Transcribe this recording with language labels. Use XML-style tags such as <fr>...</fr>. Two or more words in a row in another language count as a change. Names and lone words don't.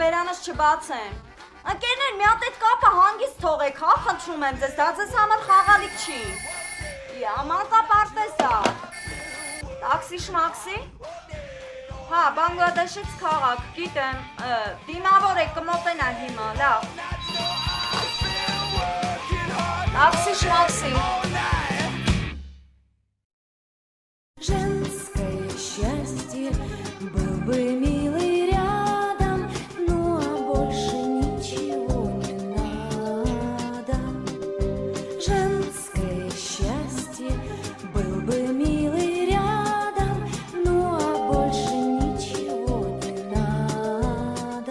<hy>բերանս չբացեն։ Ընկերներ, մի հատ այդ կապը հանգիստ թողեք, հա, խնդրում եմ ձեզ, դա ձեզ համար խաղալիք չի։ Մարտապարտեզ է։ Տաքսիշ Մաքսի։ Հա, Բանգլադեշից քաղաք, գիտեմ, դիմավոր եք կմոտենա հիմա, լավ։ Աքսի-շմաքսի։</hy> <ru>Женское счастье был бы милый рядом, ну а больше ничего не надо. Женское счастье был бы милый рядом, ну а больше ничего не надо.</ru>